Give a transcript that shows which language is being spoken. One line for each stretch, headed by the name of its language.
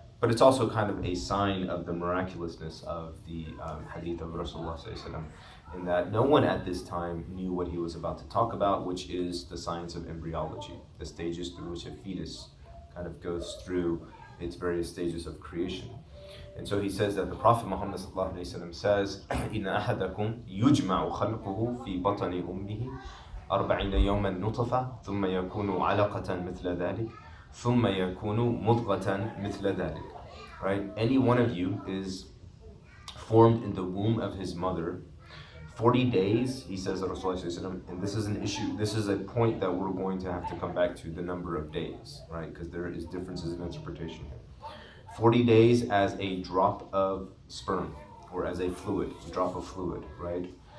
English: But it's also kind of a sign of the miraculousness of the hadith of Rasulullah ﷺ, in that no one at this time knew what he was about to talk about, which is the science of embryology, the stages through which a fetus kind of goes through its various stages of creation.
Arabic: And so he says that the Prophet Muhammad says, إِنَّ أَحَدَكُمْ يُجْمَعُ خَلْقُهُ فِي بَطْنِ أُمِّهِ 40 يوما نطفة ثم يكون علقة مثل ذلك ثم يكون مضغة مثل ذلك.
English: Right? Any one of you is formed in the womb of his mother 40 days, he says that Rasulullah, and this is an issue, this is a point that we're going to have to come back to, the number of days, right? Because there is differences in interpretation here. 40 days as a drop of sperm, or as a fluid, a drop of fluid, right?